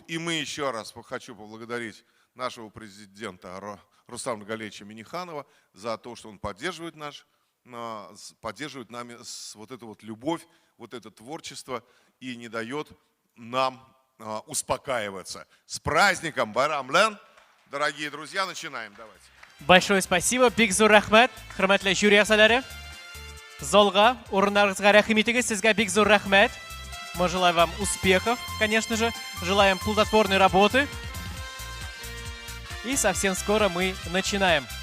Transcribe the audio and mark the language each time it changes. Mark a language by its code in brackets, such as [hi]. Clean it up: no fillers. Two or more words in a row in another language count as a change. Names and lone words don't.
[ru] И мы еще раз хочу поблагодарить нашего президента Рустама Галеевича Минниханова за то, что он поддерживает нами вот эту вот любовь, вот это творчество и не дает нам успокаиваться. С праздником Байрам Лен! Дорогие друзья, начинаем. Давайте. Большое спасибо. [tt] Бик зур рахмат. Хөрмәтле жюри әгъзалары. Залга, урыннарыгызга рәхим итегез. Сезгә бик зур рахмат. [ru] Мы желаем вам успехов, конечно же. Желаем плодотворной работы. И совсем скоро мы начинаем.